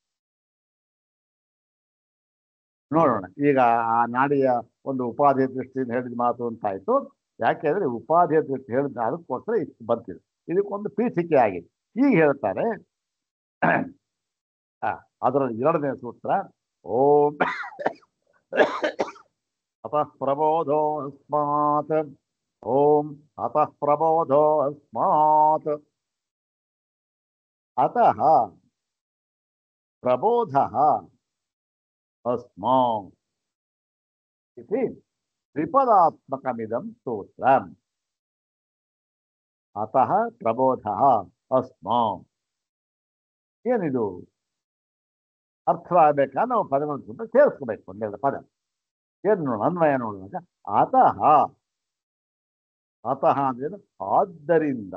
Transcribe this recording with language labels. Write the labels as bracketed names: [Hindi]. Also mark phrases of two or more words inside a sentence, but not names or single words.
[Kannada] ನೋಡೋಣ ಈಗ ಆ ನಾಡಿಯ ಒಂದು ಉಪಾಧಿಯ ದೃಷ್ಟಿಯಿಂದ ಹೇಳಿದ ಮಾತು ಅಂತಾಯ್ತು. ಯಾಕೆಂದ್ರೆ ಉಪಾಧಿಯ ದೃಷ್ಟಿ ಹೇಳಿದ ಅದಕ್ಕೋಸ್ಕರ ಇಷ್ಟು ಬರ್ತಿದೆ, ಇದಕ್ಕೊಂದು ಪೀಠಿಕೆ ಆಗಿದೆ. ಈಗ ಹೇಳ್ತಾರೆ ಅದರಲ್ಲಿ 2ನೇ ಸೂತ್ರ. [Sanskrit] ಓಂ ಅತಃ ಪ್ರಬೋಧೋ ಅಸ್ಮಾತ್. ಓಂ ಅತಃ ಪ್ರಬೋಧೋ ಅಸ್ಮಾತ್. ಅತಃ ಪ್ರಬೋಧ ಅಸ್ಮಾತ್. ಇತಿ ತ್ರಿಪದಾತ್ಮಕಮಿದಂ ಸ್ತೋತ್ರಂ ಅತಃ ಪ್ರಬೋಧ ಅಸ್ಮಾ. [Kannada] ಏನಿದು ಅರ್ಥವಾಗಬೇಕಾ ನಾವು ಪದಗಳನ್ನು ಸೇರಿಸ್ಕೋಬೇಕು. ಒಂದೆರಡು ಪದ ಏನು ನೋಡ ಅನ್ವಯ ನೋಡುವಾಗ ಅತಃ ಅತಃ ಅಂದ್ರೆ ಆದ್ದರಿಂದ.